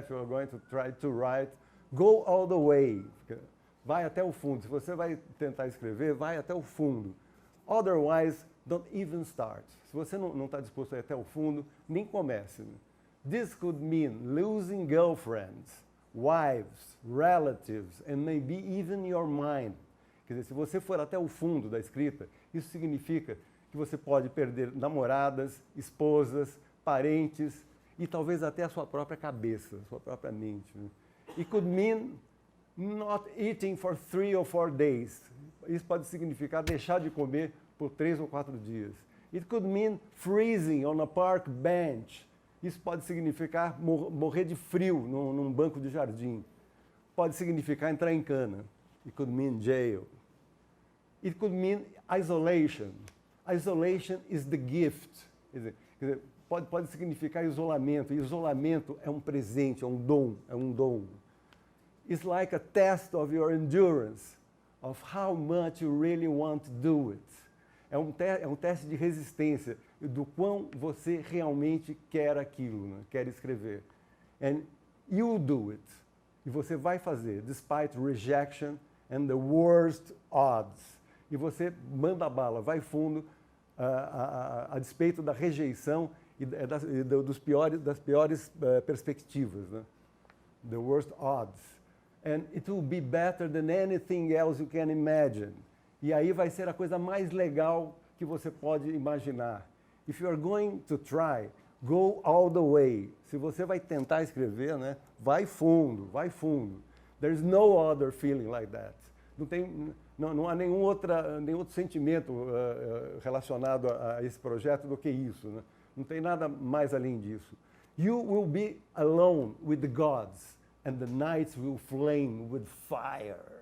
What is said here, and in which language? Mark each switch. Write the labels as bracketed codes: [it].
[en] If you're going to try to write, go all the way. [pt] Vai até o fundo. Se você vai tentar escrever, vai até o fundo. [en] Otherwise, don't even start. [pt] Se você não está disposto a ir até o fundo, nem comece. [en] This could mean losing girlfriends, wives, relatives, and maybe even your mind. [pt] Quer dizer, se você for até o fundo da escrita, isso significa que você pode perder namoradas, esposas, parentes e talvez até a sua própria cabeça, a sua própria mente. [en] It could mean not eating for 3 or 4 days. [pt] Isso pode significar deixar de comer por 3 ou 4 dias. [en] It could mean freezing on a park bench. [pt] Isso pode significar morrer de frio num banco de jardim. Pode significar entrar em cana. [en] It could mean jail. It could mean isolation. Isolation is the gift. [pt] Quer dizer, pode significar isolamento. E isolamento é um presente, é um dom. [en] It's like a test of your endurance, of how much you really want to do it. [pt] É um teste de resistência, do quão você realmente quer aquilo, né? Quer escrever. [en] And you'll do it. [pt] E você vai fazer, [en] despite rejection and the worst odds. [pt] E você manda bala, vai fundo, a despeito da rejeição e das piores perspectivas. [en] Né? The worst odds. And it will be better than anything else you can imagine. [pt] E aí vai ser a coisa mais legal que você pode imaginar. [en] If you are going to try, go all the way. [pt] Se você vai tentar escrever, né, vai fundo, vai fundo. [en] There's no other feeling like that. [pt] Não há nenhum outro sentimento relacionado a esse projeto do que isso. Né? Não tem nada mais além disso. [en] You will be alone with the gods, and the nights will flame with fire.